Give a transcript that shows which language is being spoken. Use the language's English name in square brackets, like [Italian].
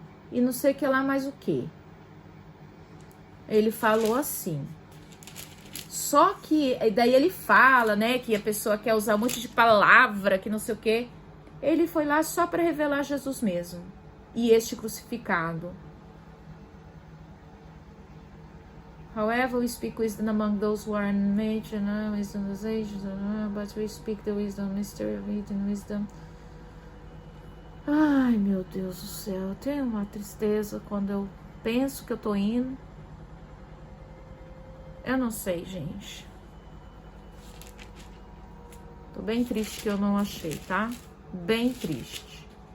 [Portuguese] E não sei o que lá mais o que. Ele falou assim. Só que, daí ele fala, né, que a pessoa quer usar um monte de palavra, que não sei o que. Ele foi lá só para revelar Jesus mesmo. E este crucificado. [English] However, we speak wisdom among those who are in nature, wisdom of ages, but we speak the wisdom, mystery of hidden wisdom. [Portuguese] Ai, meu Deus do céu, eu tenho uma tristeza quando eu penso que eu tô indo. Eu não sei, gente. Tô bem triste que eu não achei, tá? Bem triste.